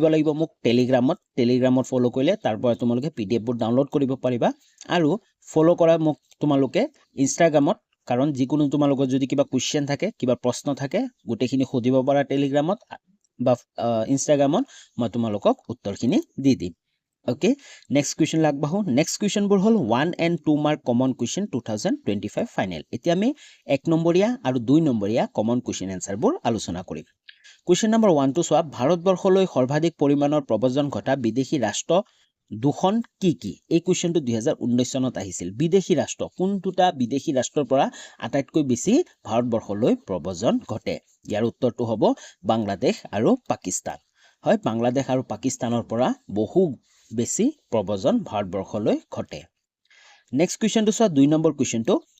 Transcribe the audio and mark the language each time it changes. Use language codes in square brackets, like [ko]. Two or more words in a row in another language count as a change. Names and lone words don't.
[as] লাগিব মোক টেলিগ্ৰামত ফলো কৰিলে তাৰ পৰা তোমালোকে পিডিএফ বোৰ ডাউনলোড কৰিব পাৰিবা আৰু ফলো কৰা মোক তোমালোকে ইনষ্টাগ্ৰামত কাৰণ যিকোনো তোমালোকৰ যদি কিবা কোৱেশ্চন থাকে কিবা প্ৰশ্ন থাকে গোটেইখিনি খুদিব পাৰা টেলিগ্ৰামত বা ইনষ্টাগ্ৰামত মই তোমালোকক উত্তৰখিনি দি দিম [en] Okay, next question [as] লাগবাহো [en] next question [as] বোৰ হল [en] 1 and 2 mark common question 2025 final [as] এতিয়া আমি 1 নম্বৰীয়া আৰু 2 নম্বৰীয়া [en] common question answer [as] বোৰ আলোচনা কৰিম question number 1 টো সোৱা ভাৰতবৰ্ষলৈ সৰ্বাধিক পৰিমাণৰ প্ৰব্ৰজন ঘটা বিদেশী ৰাষ্ট্ৰ দুখন কি কি এই কোৱেশ্চনটো 2019 চনত আহিছিল বিদেশী ৰাষ্ট্ৰ কোনটোটা বিদেশী ৰাষ্ট্ৰৰ পৰা আটাইতকৈ বেছি ভাৰতবৰ্ষলৈ প্ৰব্ৰজন ঘটে ইয়াৰ উত্তৰটো হ'ব বাংলাদেশ আৰু পাকিস্তান হয় বাংলাদেশ আৰু পাকিস্তানৰ পৰা বহু বেছি প্ৰব্ৰজন ভাৰতবৰ্ষলৈ ঘটে [en] next questionটো [as] সোৱা 2 নম্বৰ কোৱেশ্চনটো